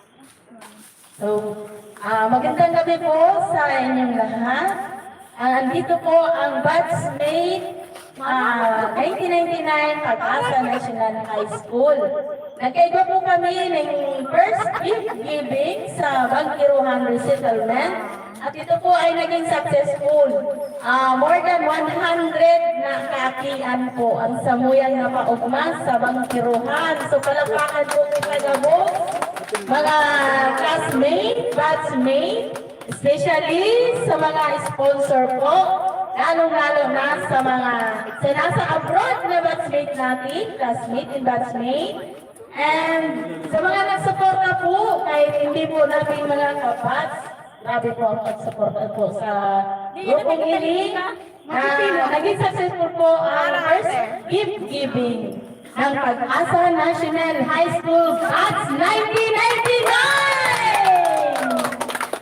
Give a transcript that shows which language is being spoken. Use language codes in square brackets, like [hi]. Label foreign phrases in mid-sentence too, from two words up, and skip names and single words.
[tl] So, magandang gabi po sa inyong lahat. Andito po ang batchmate 1999 Pag-asa National High School. Nagkaiba po kami ng [en] first gift giving [tl] sa Bangkiruhan Resettlement at ito po ay naging successful. [en] More than 100 [tl] na kaakian po ang samuyang napaugma sa Bangkiruhan. So palakpakan po kayo po mga classmate, batchmate, especially sa mga sponsor po, lalong-lalo na sa mga nasa abroad na batchmate natin, [en] classmate and batchmate, [tl] and sa mga nagsuporta po, kahit hindi po natin mga kabats, grabe po ang pagsuporta po sa grupong ini, naging successful po ang [en] first gift giving [tl] ng Pag-asa National High School Batch 1999!